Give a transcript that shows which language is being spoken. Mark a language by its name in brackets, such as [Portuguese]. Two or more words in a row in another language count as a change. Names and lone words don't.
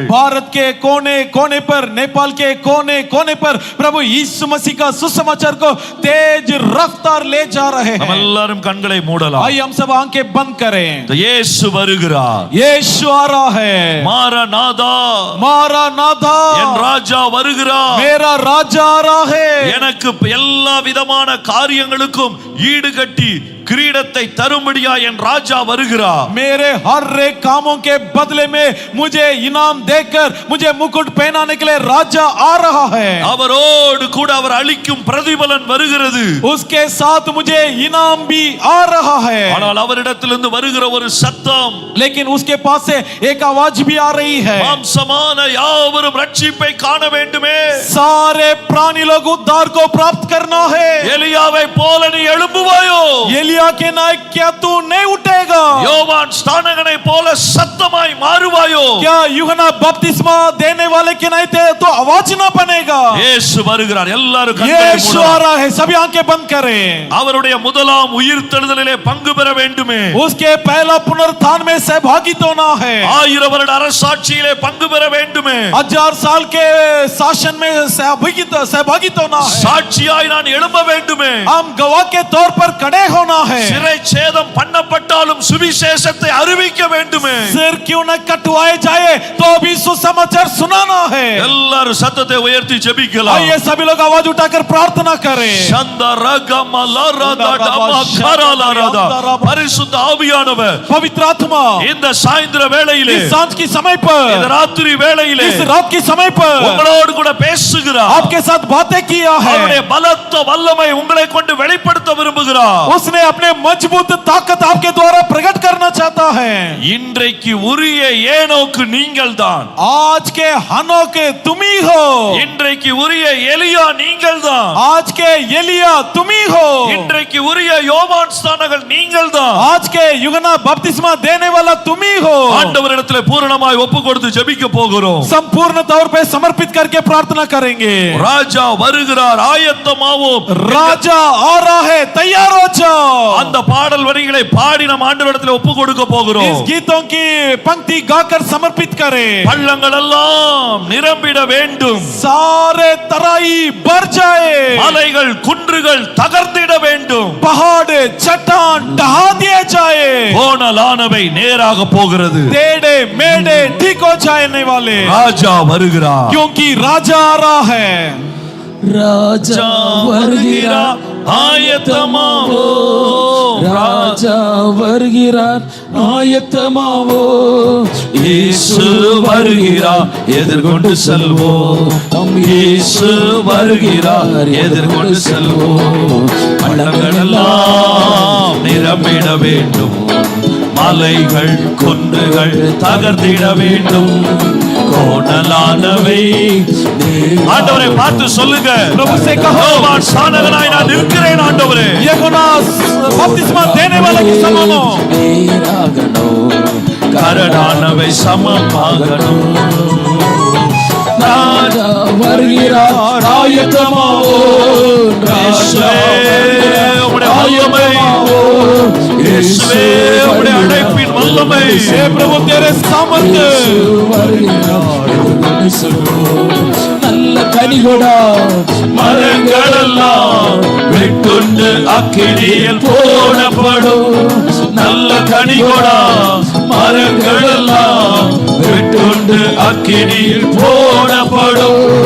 [Hindi] भारत के कोने कोने पर, नेपाल के कोने कोने पर प्रभु यीशु मसीह का सुसमाचार को तेज रफ्तार ले जा रहे हैं। हम [Tamil] எல்லாரும் கண்களை மூடலாம். [Hindi] आइए हम सब आंखें बंद करें। [Tamil] இயேசு வருகிறார். [Hindi] यीशु आ रहा है। [Tamil] மாரநாதா, [Hindi] मारानाथा, [Tamil] என் ராஜா வருகிறார். [Hindi] मेरा राजा आ रहा है। [Tamil] எனக்கு எல்லா விதமான காரியங்களுக்கும் ஈடுகட்டி கிரீடத்தை தரும்படியா என் ராஜா வருகிறார். [Hindi] मेरे हर एक कामों के बदले में मुझे इनाम देकर मुझे मुकुट पहनाने के लिए राजा आ रहा है। [Tamil] அவரோடு கூட அவர் அளிக்கும் பிரதிபலன் வருகிறது. [Hindi] उसके साथ मुझे इनाम भी आ रहा है। [Tamil] ஆனால் அவரிடத்திலிருந்து வருகிற ஒரு சத்தம், [Hindi] लेकिन उसके पास से एक आवाज भी आ रही है, [Tamil] மாம்சமான யாவரும் ரட்சிப்பை காண வேண்டுமே, [Hindi] सारे प्राणी लोग उद्धार को प्राप्त करना है। [Tamil] எலியாவை போல நீ எழும்புவாயோ? [Hindi] एलिया एलिया के नायक क्या तू नहीं उठेगा? [Tamil] யோவான் ஸ்நானகனை போல சத்தமாய் மாறுவாயோ? [Hindi] क्या यूहन्ना बपतिस्मा देने वाले के नहीं थे तो आवाज ना बनेगा? [Tamil] இயேசு வருகிறார். எல்லாரும் கண்களை [Hindi] यीशु आ [Tamil] மூடலாம். [Hindi] रहा है, सभी आंखें बंद करें. [Tamil] அவருடைய முதலாம் உயிர்த்தெழுதலிலே பங்கு பெற வேண்டுமே. [Hindi] उसके पहला पुनरुत्थान में सहभागित होना है. [Tamil] 1000 வருட அரசாட்சியிலே பங்கு பெற வேண்டுமே. [Hindi] 1000 साल के शासन में सहभागित होना है. [Tamil] சாட்சியாய் நான் எழும்ப வேண்டுமே. [Hindi] हम गवाह के तौर पर खड़े होना है. [Tamil] சிறை சேதம் பண்ணப்பட்டாலும் சுவிசேஷத்தை அறிவிக்க வேண்டுமே. [Hindi] सिर क्यों न कटवाए जाए तो भी सुसमाचार सुनाना है. [Tamil] எல்லாரும் சத்தத்தை உயர்த்தி ஜெபிக்கலாம். [Hindi] आइए सभी लोग आवाज उठाकर प्रार्थना करें. [Tamil] பரிசுத்த ஆவியானவர் [Hindi] पवित्र आत्मा [Tamil] இந்த சாயந்திர வேளையிலே, [Hindi] इस सांझ की समय पर, [Tamil] இந்த ராத்திரி வேளையிலே [Hindi] इस रात की समय पर [Tamil] உங்களோடு கூட பேசுகிறார். [Hindi] आपके साथ बातें किया है. [Tamil] அவருடைய பலத்த வல்லமை உங்களை கொண்டு வெளிப்படுத்த விரும்புகிறார். [Hindi] उसने अपने मजबूत ताकत आपके द्वारा प्रकट करना चाहता है. [Tamil] இன்றைக்கு உரிய ஏனோக்கு நீங்கள்தான். [Hindi] आज के हनोक तुम ही हो. [Tamil] இன்றைக்கு உரிய எலியா நீங்கள்தான். [Hindi] आज के एलिया तुम ही हो. [Tamil] இன்றைக்கு உரிய யோவான் ஸ்நானகன் நீங்கள்தான். [Hindi] आज के यूहन्ना बपतिस्मा देने वाला तुम ही हो. [Tamil] ஆண்டவரிடத்திலே பூரணமாய் ஒப்பு கொடுத்து ஜெபிக்க போகிறோம். [Hindi] संपूर्ण तौर पे समर्पित करके प्रार्थना करेंगे. [Tamil] ராஜா வருகிறார், ஆயத்தமாவோம். [Hindi] राजा आ रहा है, तैयार हो जाओ. [Tamil] அந்த பாடல் வரிகளை பாடி நாம் ஆண்டவரிடத்திலே ஒப்பு கொடுக்க போகிறோம். [Hindi] इस गीतों की पंक्ति गाकर समर्पित करें. [Tamil] பள்ளங்கள் எல்லாம் நிரம்பிட வேண்டும். [Hindi] सारे तराई भर जाए. [Tamil] மலைகள் குன்றுகள் தகர்ந்திட வேண்டும். [Hindi] पहाड़ चट्टान ढहा दिए जाए. [Tamil] கோணலானவை நேராக போகிறது. [Hindi] टेढ़े मेढ़े ठीक हो जाने वाले, [Tamil] ராஜா வருகிறார். [Hindi] क्योंकि राजा आ रहा है. [Tamil] ராஜா வருகிறார், ஆயத்தமாவோ. ராஜா வருகிறார், ஆயத்தமாவோ. இயேசு வருகிறார், எதிர்கொண்டு செல்வோம். இயேசு வருகிறார், எதிர்கொண்டு செல்வோம். பள்ளங்கள் எல்லாம் நிரம்பிட வேண்டும். மலைகள் குன்றுகள் தகர்ந்திட வேண்டும். கோணலானவை ஆண்டவரை பார்த்து சொல்லுங்க. [Hindi] प्रभु से कहो, [Tamil] யோவான் ஸ்நானகனாய் நான் இருக்கிறேன் ஆண்டவரே. [Hindi] यूहन्ना बपतिस्मा देने वाले की समानो. [Tamil] நேராகணும், கரடானவை சமமாகணும். ராஜா வருகிறார், ஆயத்தமாவோ. ராஜா வருகிறார், உம்முடைய வல்லமை, இயேசுவே உம்முடைய அழைப்பின் வல்லமை. [Hindi] हे प्रभु तेरे सामर्थ्य. [Tamil] வருகிறார், எதிர்கொண்டு செல்வோம். நல்ல கனிகொடா மரங்களெல்லாம் வெட்டுண்டு அக்கினியில் போடப்படும். நல்ல கனிகொடா மரங்களெல்லாம் வெட்டுண்டு அக்கினியில் போடப்படும்.